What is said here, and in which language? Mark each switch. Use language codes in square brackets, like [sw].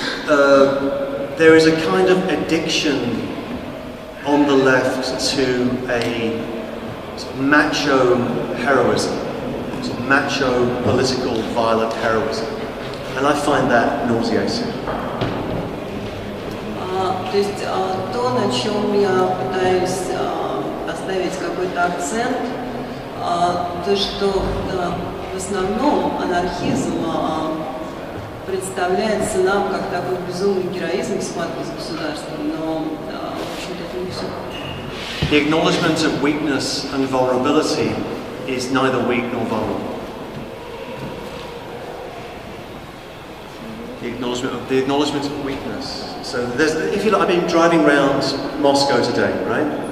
[en] There is a kind of addiction on the left to a sort of macho heroism, sort of macho political violent heroism, and I find that nauseating. [ru] То есть то, на чем я пытаюсь поставить какой-то акцент, то, что в основном анархизм представляется нам как такой безумный героизм в схватке с государством, но, в общем-то, это не все. [en] The acknowledgement of weakness and vulnerability is neither weak nor vulnerable. The acknowledgement of weakness. So if you like, I've been driving around Moscow today, right?